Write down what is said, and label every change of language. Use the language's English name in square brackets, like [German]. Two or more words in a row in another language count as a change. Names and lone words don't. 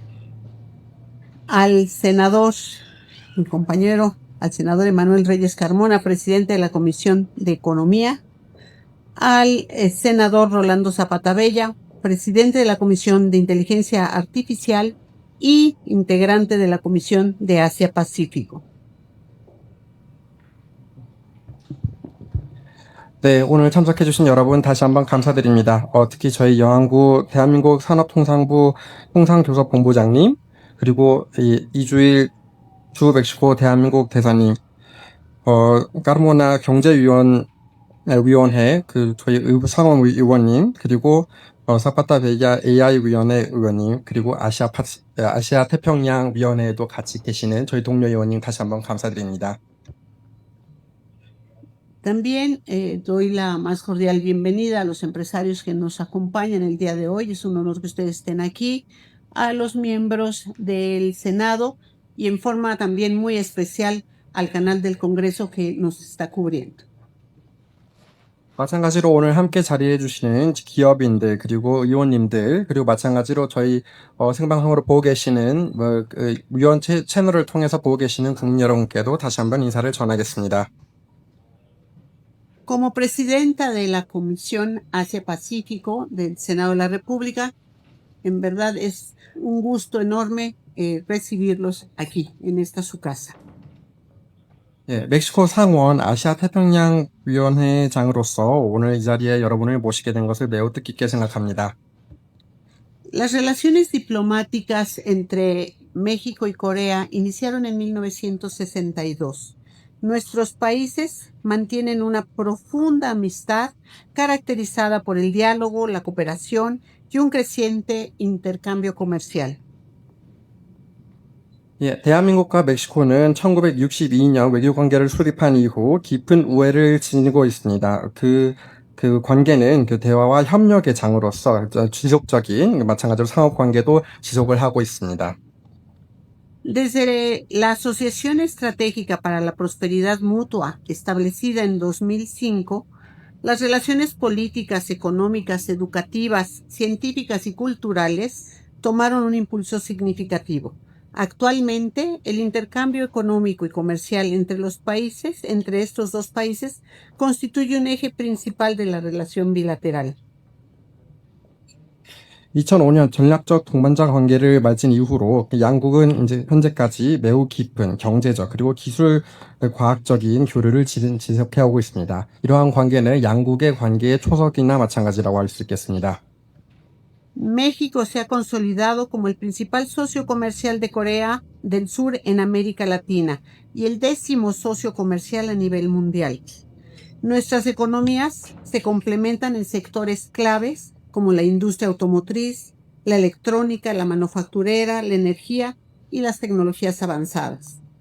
[Spanish] al senador, mi compañero, al senador Emanuel Reyes Carmona, presidente de la Comisión de Economía, al senador Rolando Zapata Bella, presidente de la Comisión de Inteligencia Artificial y integrante de la Comisión de Asia-Pacífico. [Korean] 네, 오늘 참석해주신 여러분 다시 한번 감사드립니다. 특히 저희 여왕구 대한민국 산업통상부 통상교섭본부장님, 그리고 이주일 주 멕시코 대한민국 대사님, 까르모나 위원회, 저희 상원의원님, 그리고 사파타 베야 AI위원회 의원님, 그리고 아시아 태평양 위원회에도 같이 계시는 저희 동료 의원님 다시 한번 감사드립니다. [Spanish] También doy la más cordial bienvenida a los empresarios que nos acompañan el día de hoy. Es un honor que ustedes estén aquí, a los miembros del Senado y en forma también muy especial al canal del Congreso que nos está cubriendo. [Korean] 마찬가지로 오늘 함께 자리해 주시는 기업인들, 그리고 의원님들, 그리고 마찬가지로 저희 생방송으로 보고 계시는 위원 채널을 통해서 보고 계시는 국민 여러분께도 다시 한번 인사를 전하겠습니다. [Spanish] Como presidenta de la Comisión Asia-Pacífico del Senado de la República, en verdad es un gusto enorme recibirlos aquí, en esta su casa. [Korean] 예, 멕시코 상원 아시아 태평양 위원회장으로서 오늘 이 자리에 여러분을 모시게 된 것을 매우 뜻깊게 생각합니다. [Spanish] Las relaciones diplomáticas entre México y Corea iniciaron en 1962. Nuestros países mantienen una profunda amistad caracterizada por el diálogo, la cooperación y un creciente intercambio comercial. [Korean] 예, 대한민국과 멕시코는 1962년 외교관계를 수립한 이후 깊은 우애를 지니고 있습니다. 그 관계는 대화와 협력의 장으로서 지속적인, 마찬가지로 상업관계도 지속을 하고 있습니다. [Spanish] Desde la Asociación Estratégica para la Prosperidad Mutua, establecida en 2005, las relaciones políticas, económicas, educativas, científicas y culturales tomaron un impulso significativo. Actualmente, el intercambio económico y comercial entre estos dos países, constituye un eje principal de la relación bilateral. [Korean] 2005년 전략적 동반자 관계를 맺은 이후로 양국은 이제 현재까지 매우 깊은 경제적 그리고 기술 과학적인 교류를 지속해 오고 있습니다. 이러한 관계는 양국의 관계의 초석이나 마찬가지라고 할 수 있겠습니다. [Spanish] México se ha consolidado como el principal socio comercial de Corea del Sur en América Latina y el 10º socio comercial a nivel mundial. Nuestras economías se complementan en sectores claves como la industria automotriz, la electrónica, la manufacturera, la energía y las tecnologías avanzadas.